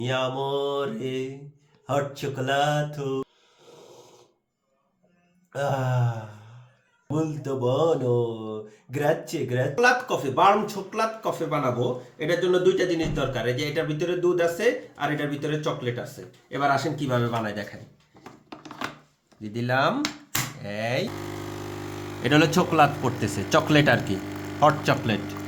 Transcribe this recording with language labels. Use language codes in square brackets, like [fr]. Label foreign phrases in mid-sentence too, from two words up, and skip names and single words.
[it] Mi amore, hot cioccolato. Ah, molto buono. Grazie, grazie. [en] chocolate coffee, warm chocolate coffee [bn] বানাবো। এটার জন্য দুইটা জিনিস দরকার। এই যে এটার ভিতরে দুধ আছে আর এটার ভিতরে চকলেট আছে। এবার আসেন কিভাবে বানাই দেখাই। দিয়ে দিলাম এই, এটা হলো চকলাত পড়তেছে, চকলেট আর কি, [en] hot chocolate.